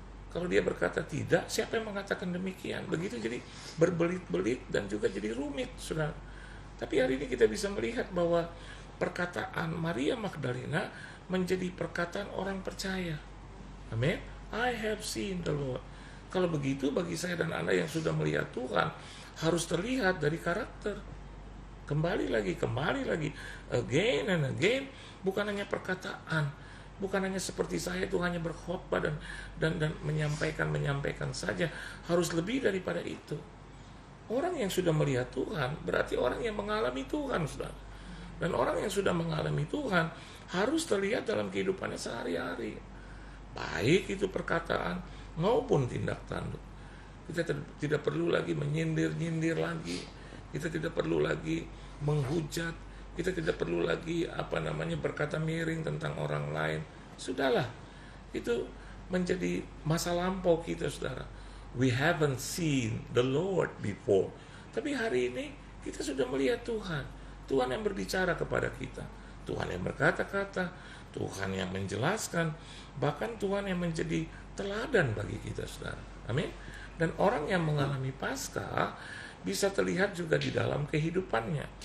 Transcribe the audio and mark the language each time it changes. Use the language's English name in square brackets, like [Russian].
[Indonesian] Kalau dia berkata tidak, siapa yang mengatakan demikian? Begitu jadi berbelit-belit dan juga jadi rumit, saudara. Tapi hari ini kita bisa melihat bahwa perkataan Maria Magdalena menjadi perkataan orang percaya. Amin. [English] I have seen the Lord. [Indonesian] Kalau begitu, bagi saya dan Anda yang sudah melihat Tuhan, harus terlihat dari karakter. Kembali lagi, [English] again and again. [Indonesian] Bukan hanya perkataan, bukan hanya seperti saya itu hanya berkhotbah dan menyampaikan saja. Harus lebih daripada itu. Orang yang sudah melihat Tuhan berarti orang yang mengalami Tuhan, saudara. Dan orang yang sudah mengalami Tuhan harus terlihat dalam kehidupannya sehari-hari, baik itu perkataan maupun tindak tanduk. Kita tidak perlu lagi menyindir lagi. Kita tidak perlu lagi menghujat. Kita tidak perlu lagi berkata miring tentang orang lain. Sudahlah, itu menjadi masa lampau kita, saudara. [English] We haven't seen the Lord before. [Indonesian] Tapi hari ini kita sudah melihat Tuhan. Tuhan yang berbicara kepada kita. Tuhan yang berkata-kata. Tuhan yang menjelaskan. Bahkan Tuhan yang menjadi teladan bagi kita, saudara. Amin. Dan orang yang mengalami Paskah bisa terlihat juga di dalam kehidupannya.